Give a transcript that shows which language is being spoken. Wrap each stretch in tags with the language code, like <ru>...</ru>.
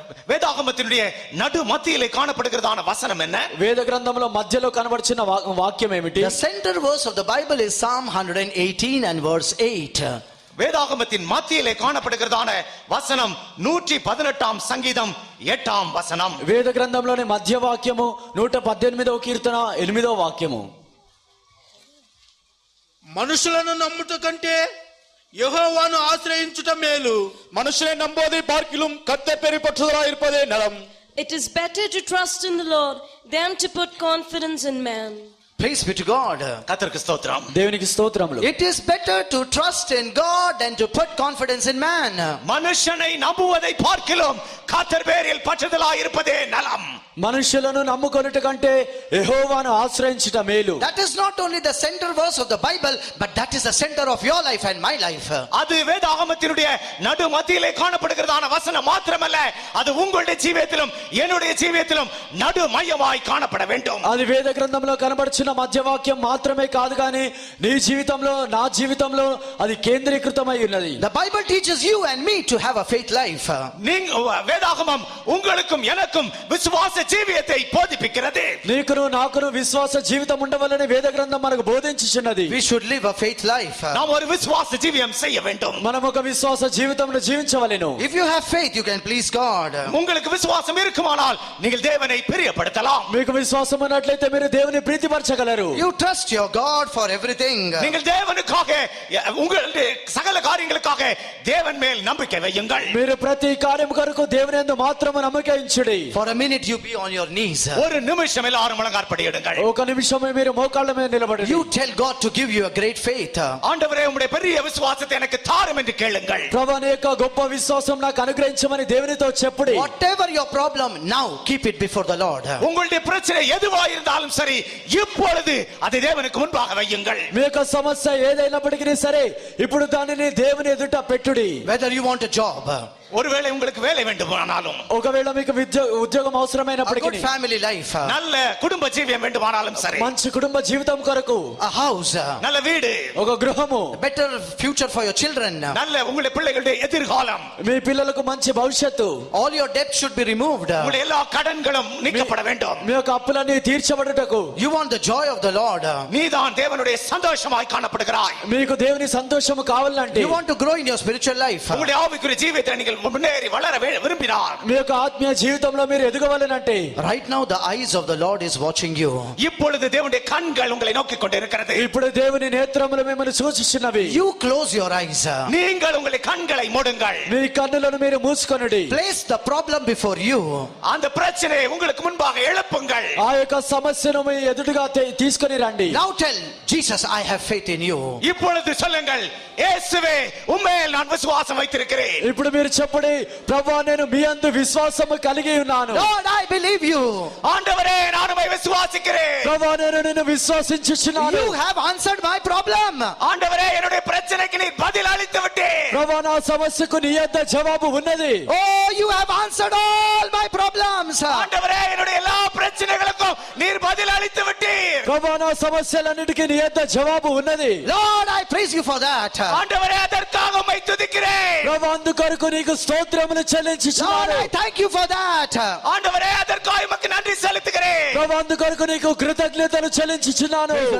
<ta>வேதாகமத்தினுடைய நடு மத்தியிலே காணப்படுகிறதான வசனம் என்ன?</ta> <te>వేద గ్రంథంలో మధ్యలో కనబడుచున్న వాక్యం ఏమిటి?</te> <en>The center verse of the Bible is Psalm 118 and verse 8.</en> <ta>வேதாகமத்தின் மத்தியிலே காணப்படுகிறதான வசனம் 118ஆம் சங்கீதம் 8ஆம் வசனம்.</ta> <te>వేద గ్రంథంలోని మధ్య వాక్యము 118వ కీర్తన 8వ వాక్యము. మనుషులను నమ్ముట కంటే యెహోవాను ఆశ్రయించుట మేలు. మనుషులే</te> <ta>நம்போதை பார்க்கிலும் கர்த்தர் பேரை பற்றுதலாய் இருப்பதே நலம்.</ta> <en>It is better to trust in the Lord than to put confidence in man. Praise be to God.</en> <ta>கர்த்தருக்கு ஸ்தோத்திரம்.</ta> <te>దేవునికి స్తోత్రములు.</te> <en>It is better to trust in God than to put confidence in man.</en> <ta>மனுஷனை நம்புவதை பார்க்கிலும் கர்த்தர் பேரில் பற்றுதலாய் இருப்பதே நலம்.</ta> <te>మనుషులను నమ్ముకొనుట కంటే యెహోవాను ఆశ్రయించుట మేలు.</te> <en>That is not only the center verse of the Bible, but that is the center of your life and my life.</en> <ta>அது வேதாகமத்தினுடைய நடு மத்தியிலே காணப்படுகிறதான வசனம் மாத்திரமல்ல, அது உங்களுடைய ஜீவியத்திலும் என்னுடைய ஜீவியத்திலும் நடு மையமாய் காணப்பட வேண்டும்.</ta> <te>అది వేద గ్రంథంలో కనబడుచున్న మధ్యవాక్యం మాత్రమే కాదు కానీ నీ జీవితంలో నా జీవితంలో అది కేంద్రీకృతమై ఉన్నది.</te> <en>The Bible teaches you and me to have a faith life.</en> <ta>வேதாகமம் உங்களுக்கும் எனக்கும்</ta> <te>విశ్వాస</te> <ta>జీవియத்தை போதிப்பிக்கிறது.</ta> <te>నీకును నాకును విశ్వాస జీవితం ఉండవలని వేద గ్రంథం మనకు బోధించుచున్నది.</te> <en>We should live a faith life.</en> <ta>நாம் ஒரு விசுவாச ஜீவியம் செய்ய வேண்டும்.</ta> <te>మనం ఒక విశ్వాస జీవితంను జీవించవలెను.</te> <en>If you have faith, you can please God.</en> <ta>உங்களுக்கு விசுவாசம் இருக்குமானால் நீங்கள் தேவனை பிரியப்படுத்தலாம்.</ta> <te>మీకు విశ్వాసం ఉన్నట్లయితే మీరు దేవుని ప్రీతిపరచగలరు.</te> <en>You trust your God for everything.</en> <ta>நீங்கள் தேவனுக்காக உங்களுடைய</ta> <te>సకల</te> <ta>కార్యங்களுக்காக தேவன் மேல் நம்பிக்கை வையுங்கள்.</ta> <te>మీరు ప్రతి కార్యము కొరకు దేవుని యందు మాత్రము నమ్మక ఉంచుడి.</te> <en>For a minute you be on your knees.</en> <ta>ஒரு நிமிஷம் எல்லாரும் முழங்காற்படியிடுங்கள்.</ta> <te>ఒక నిమిషమే మీరు మోకాళ్ళ మీద నిలబడండి.</te> <en>You tell God to give you a great faith.</en> <ta>ஆண்டவரே உம்முடைய பெரிய விசுவாசத்தை எனக்கு தாரும் என்று கேளுங்கள்.</ta> <te>ప్రభువా నీ యొక్క గొప్ప విశ్వాసం నాకు అనుగ్రహించమని దేవునితో చెప్పుడి.</te> <en>Whatever your problem now, keep it before the Lord.</en> <ta>உங்களுடைய பிரச்சனை எதுவா இருந்தாலும் சரி, இப்பொழுது அதை தேவனுக்கு முன்பாக வையுங்கள்.</ta> <te>మీ యొక్క సమస్య ఏదైనప్పటికీ సరే ఇప్పుడు దానిని దేవుని ఎదుట పెట్టుడి.</te> <en>Whether you want a job,</en> <ta>ஒருவேளை உங்களுக்கு வேலை வேண்டுமானாலும்,</ta> <te>ఒకవేళ మీకు ఉద్యోగం</te> <en>a</en> <te>అవసరమైనప్పటికీ,</te> <en>good family life,</en> <ta>நல்ல குடும்ப ஜீவியம் வேண்டுமானாலும் சரி,</ta> <te>మంచి కుటుంబ జీవితం కొరకు,</te> <en>a house,</en> <ta>நல்ல வீடு,</ta> <te>ఒక గృహము,</te> <en>better future for your children,</en> <ta>நல்ல உங்களுடைய பிள்ளைகளுடைய எதிர்காலம்,</ta> <te>మీ పిల్లలకు మంచి భవిష్యత్తు,</te> <en>all your debts should be removed.</en> <ta>உங்களுடைய எல்லா கடன்களும் நீக்கப்பட வேண்டும்.</ta> <te>మీ యొక్క అప్పులన్నీ తీర్చబడుటకు,</te> <en>You want the joy of the Lord.</en> <ta>நீதான் தேவனுடைய சந்தோஷமாய் காணப்படுகிறாய்.</ta> <te>మీకు దేవుని సంతోషము కావాలంటే,</te> <en>You want to grow in your spiritual life.</en> <ta>உங்களுடைய ஆவிக்குரிய ஜீவியத்தை நீங்கள் முன்னேறி வளர விரும்பினார்,</ta> <te>మీ యొక్క ఆత్మీయ జీవితంలో మీరు ఎదగవాలనంటే,</te> <en>Right now the eyes of the Lord is watching you.</en> <ta>இப்பொழுது தேவனுடைய கண்கள் உங்களை நோக்கி கொண்டிருக்கிறது.</ta> <te>ఇప్పుడు దేవుని నేత్రములు మిమ్మల్ని సూచిస్తున్నవి.</te> <en>You close your eyes.</en> <ta>நீங்கள் உங்களுடைய கண்களை மூடுங்கள்.</ta> <te>మీ కన్నులను మీరు మూసుకొనుడి.</te> <en>Place the problem before you.</en> <ta>அந்த பிரச்சனையை உங்களுக்கு முன்பாக எழுப்புங்கள்.</ta> <te>ఆ యొక్క సమస్యను మీ ఎదురుగా తీసుకొని రండి.</te> <en>Now tell Jesus, I have faith in you.</en> <ta>இப்பொழுது சொல்லுங்கள், இயேசுவே உம்மேல் நான் விசுவாசம் வைத்திருக்கிறேன்.</ta> <te>ఇప్పుడు మీరు చెప్పండి, ప్రభువా నేను మీ యందు విశ్వాసము కలిగి ఉన్నాను.</te> <en>Lord, I believe you.</en> <ta>ஆண்டவரே நான் உம்மை விசுவாசிக்கிறேன்.</ta> <te>ప్రభువా నేను నిన్ను విశ్వసించుచున్నాను.</te> <en>You have answered my problem.</en> <ta>ஆண்டவரே என்னுடைய பிரச்சனைக்கு நீ பதில் அளித்து விட்டீர்.</ta> <te>ప్రభువా నా సమస్యకు నీ యొద్ద జవాబు ఉన్నది.</te> <en>Oh, you have answered all my problems.</en> <ta>ஆண்டவரே என்னுடைய எல்லா பிரச்சனைகளுக்கும் நீர் பதில் அளித்து விட்டீர்.</ta> <te>ప్రభువా నా సమస్యలన్నిటికీ నీ యొద్ద జవాబు ఉన్నది.</te> <en>Lord, I praise you for that.</en> <ta>ஆண்டவரே அதற்காக உம்மை துதிக்கிறேன்.</ta> <te>ప్రభువా అందుకొరకు నీకు స్తోత్రములు</te> <en>Lord,</en> <te>చెల్లించుచున్నాను.</te> <en>I thank you for that.</en> <ta>ஆண்டவரே அதற்காக உமக்கு நன்றி செலுத்துகிறேன்.</ta> <te>ప్రభువా అందుకొరకు నీకు కృతజ్ఞతలు చెల్లించుచున్నాను.</te>